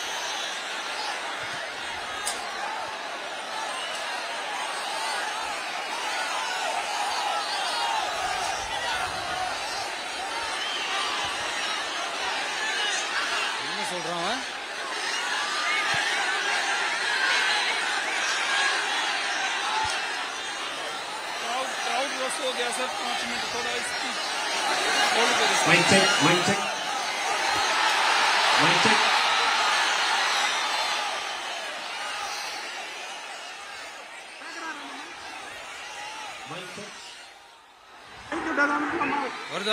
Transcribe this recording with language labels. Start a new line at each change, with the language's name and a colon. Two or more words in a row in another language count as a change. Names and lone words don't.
Tamil: என்ன சொல்றான்?
English: crowd wash
Hindi: हो गया सर, 5 मिनट थोड़ा स्पीच
English: mic check mic check mic check.
Tamil: வருதா?